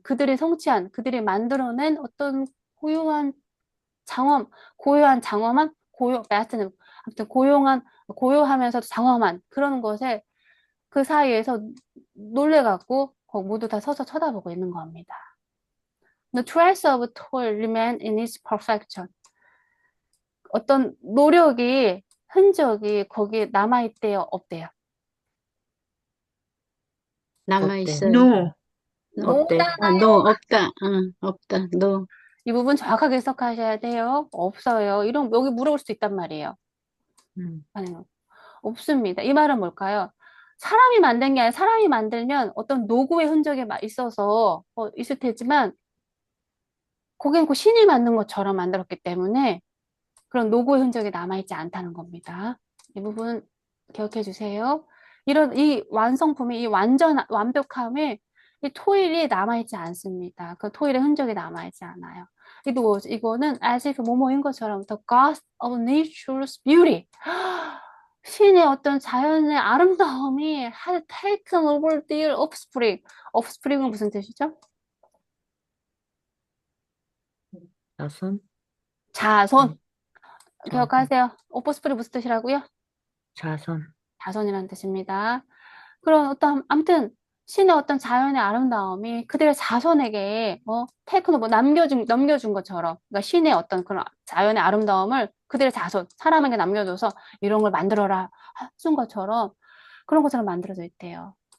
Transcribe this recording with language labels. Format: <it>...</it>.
<ko>그들이 성취한, 그들이 만들어낸 어떤 고요한 고요한 장엄한, vast는 아무튼 고요하면서도 장엄한 그런 것에 그 사이에서 놀래갖고 모두 다 서서 쳐다보고 있는 겁니다.</ko> <en>The trace of toil remain in its perfection.</en> <ko>어떤 노력이, 흔적이 거기에 남아있대요, 없대요? 남아있어요.</ko> <en>No.</en> <ko>노다. 어때? 없다. 없다. 노. 이 부분 정확하게 해석하셔야 돼요. 없어요. 여기 물어볼 수 있단 말이에요. 아니, 없습니다. 이 말은 뭘까요? 사람이 만든 게 아니라 사람이 만들면 어떤 노고의 흔적이 있어서 있을 테지만 거기는 그 신이 만든 것처럼 만들었기 때문에 그런 노고의 흔적이 남아있지 않다는 겁니다. 이 부분 기억해 주세요. 이 완성품이 이 완벽함에 이 토일이 남아있지 않습니다. 그 토일의 흔적이 남아있지 않아요. 이거는</ko> <en>as if</en> <ko>뭐뭐인 것처럼</ko> <en>the God of nature's beauty.</en> <ko>신의 어떤 자연의 아름다움이</ko> <en>had taken over their offspring.</en> <ko>offspring은 무슨 뜻이죠? 자손? 자손. 자손. 기억하세요. offspring 무슨 뜻이라고요? 자손. 자손이라는 뜻입니다. 그런 아무튼 신의 어떤 자연의 아름다움이 그들의 자손에게 테크노 넘겨준 것처럼, 그러니까 신의 어떤 그런 자연의 아름다움을 그들의 자손, 사람에게 남겨줘서 이런 걸 만들어라 해준 것처럼 그런 것처럼 만들어져 있대요.</ko>